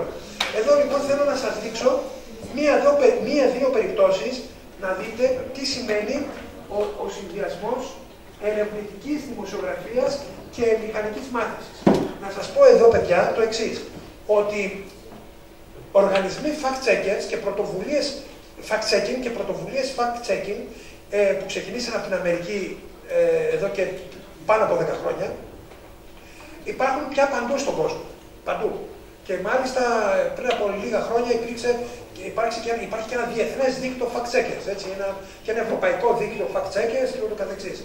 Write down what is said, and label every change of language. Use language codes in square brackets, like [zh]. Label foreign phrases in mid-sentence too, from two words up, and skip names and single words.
[el] Εδώ λοιπόν θέλω να σας δείξω μία-δύο περιπτώσεις να δείτε τι σημαίνει ο συνδυασμός ερευνητικής δημοσιογραφίας και μηχανικής μάθησης. Να σας πω εδώ, παιδιά, το εξής. Ότι οργανισμοί fact-checkers και πρωτοβουλίες fact-checking και πρωτοβουλίες fact-checking που ξεκινήσαν από την Αμερική εδώ και πάνω από 10 χρόνια, υπάρχουν πια παντού στον κόσμο. Παντού. Και μάλιστα πριν από λίγα χρόνια υπάρχει και ένα διεθνές δίκτυο fact-checkers, και ένα ευρωπαϊκό δίκτυο fact-checkers και ούτω καθεξής.